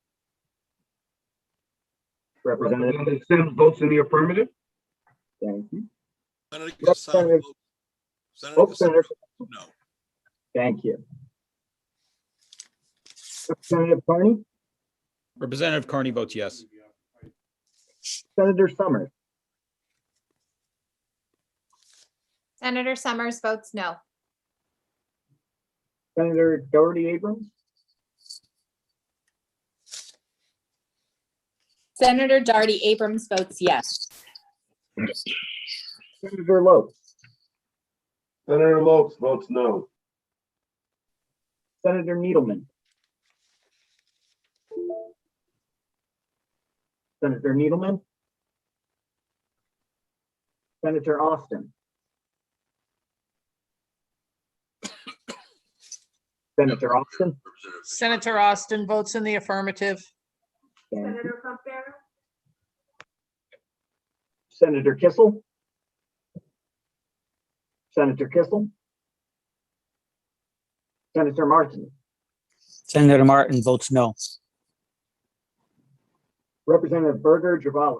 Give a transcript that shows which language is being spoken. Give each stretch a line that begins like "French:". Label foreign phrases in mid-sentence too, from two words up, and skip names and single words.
English: Representative Sims votes in the affirmative. Thank you. Senator Cassano votes- Senator no. Thank you. Representative Carney. Representative Carney votes yes. Senator Summers. Senator Summers votes no. Senator Doherty Abrams. Senator Darty Abrams votes yes. Senator Lopes. Senator Lopes votes no. Senator Needleman. Senator Needleman. Senator Austin. Senator Austin, Senator Austin votes in the affirmative. thank you. Senator Campbell, Senator Kissel, Senator Kissel, Senator Martin, Senator Martin votes no. Representative Berger Javala,